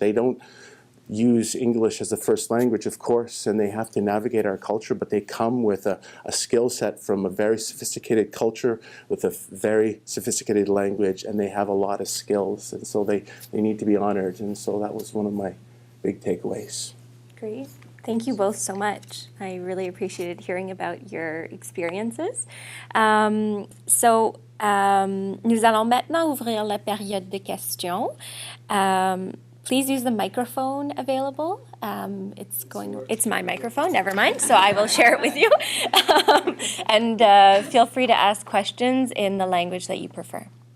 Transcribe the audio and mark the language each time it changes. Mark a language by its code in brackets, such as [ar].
[en] They don't use English as a first language, of course, and they have to navigate our culture, but they come with a skill set from a very sophisticated culture with a very sophisticated language, and they have a lot of skills, and so they need to be honored. And so that was one of my big takeaways. Great. Thank you both so much. I really appreciated hearing about your experiences. [fr] Nous allons maintenant ouvrir la période de questions. [en] Please use the microphone available. It's my microphone, never mind, so I will share it with you. And feel free to ask questions in the language that you prefer.